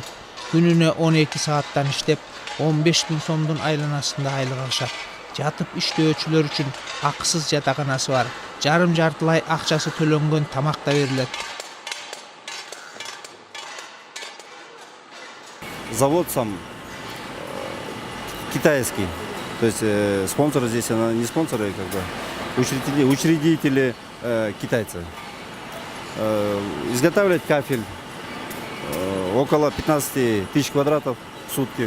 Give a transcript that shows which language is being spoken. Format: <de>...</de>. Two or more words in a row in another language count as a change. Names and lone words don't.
<ky>Күнүнө 12 сааттан иштеп, 15 000 сомдун айланасында айлык алышат. Жатып иштөөчүлөр үчүн акысыз жатаканасы бар. Жарым-жартылай акчасы төлөнгөн тамак да берилет.</ky> <ru>Завод сам китайский, то есть спонсоры здесь не спонсоры, как бы учредители китайцы. Изготавливает кафель около 15 тысяч квадратов в сутки.</ru>